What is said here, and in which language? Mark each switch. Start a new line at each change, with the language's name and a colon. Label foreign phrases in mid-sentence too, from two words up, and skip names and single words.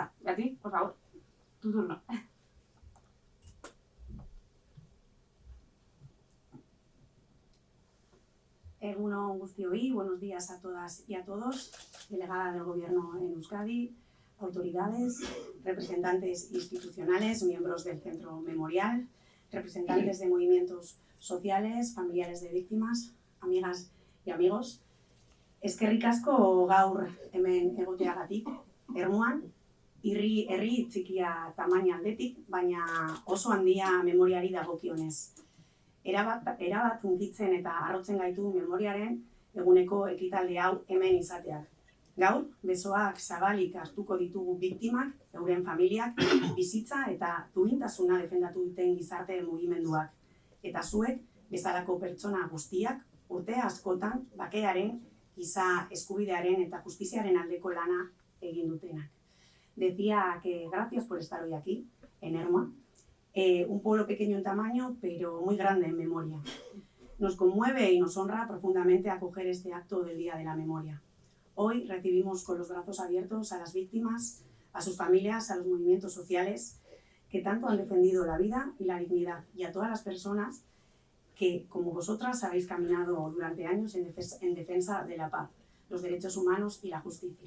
Spanish: Beatriz, por favor, tu turno.
Basque: Egun on guztioi,
Spanish: buenos días a todas y a todos, delegada del Gobierno en Euskadi, autoridades, representantes institucionales, miembros del Centro Memorial, representantes de movimientos sociales, familiares de víctimas, amigas y amigos.
Basque: Eskerrik asko gaur hemen egoteagatik, Ermuan, herri txikia tamaina aldetik, baina oso handia memoriari dagokionez. Erabat hunkitzen eta harrotzen gaitu memoriaren eguneko ekitaldi hau hemen izateak. Gaur, besoak zabalik hartuko ditugu biktimak, euren familiak, bizitza eta duintasuna defendatu duten gizarte mugimenduak. Eta zuek, bezalako pertsona guztiak, urte askotan bakearen, giza eskubidearen eta justiziaren aldeko lana egin dutenak.
Spanish: Decía que gracias por estar hoy aquí, en Ermua, un pueblo pequeño en tamaño, pero muy grande en memoria. Nos conmueve y nos honra profundamente acoger este acto del Día de la Memoria. Hoy recibimos con los brazos abiertos a las víctimas, a sus familias, a los movimientos sociales que tanto han defendido la vida y la dignidad, y a todas las personas que, como vosotras, habéis caminado durante años en defensa de la paz, los derechos humanos y la justicia.